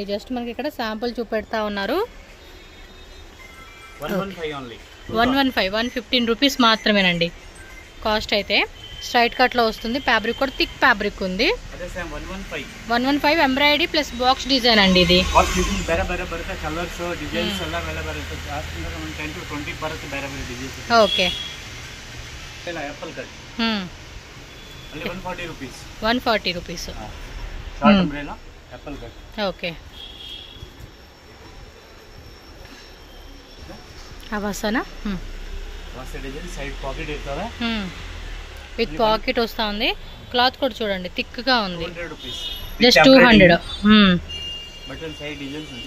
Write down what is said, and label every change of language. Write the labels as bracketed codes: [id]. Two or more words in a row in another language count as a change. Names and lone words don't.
[te] జస్ట్ మనకి ఇక్కడ శాంపుల్ చూపెడతా ఉన్నారు. 115 ఓన్లీ. 115 115 రూపీస్ మాత్రమేనండి కాస్ట్ అయితే. స్ట్రైట్ కట్లో వస్తుంది. ఫ్యాబ్రిక్ కూడా [en] thick fabric [te] ఉంది. 115 ఎంబ్రాయిడరీ ప్లస్ [en] box design [te] అండి ఇది. [kn] ಬೇರೆ ಬೇರೆ ಬರುತ್ತೆ ಕಲರ್ಸ್, ಡಿಸೈನ್ಸ್ ಎಲ್ಲ ಬೇರೆ ಬರುತ್ತೆ. ಜಾಸ್ತಿ 10 to 20 ಬರುತ್ತೆ ಬೇರೆ ಬೇರೆ ಡಿಸೈನ್ಸ್. ಓಕೆ. ಇಲ್ಲ [en] apple cut. [kn] ಅಲ್ಲಿ 140 rupees. [te] 140 రూపీస్. [en] short umbrella apple cut. [kn] ಓಕೆ. అవసనా [te] వాసే డిజైన్ సైడ్ పాకెట్ ఇస్తారా? [en] with pocket [te] వస్తా ఉంది. క్లాత్ కూడా చూడండి థిక్ గా ఉంది. 200 rupees. జస్ట్ 200. [en] button side designs [te] ఉంది.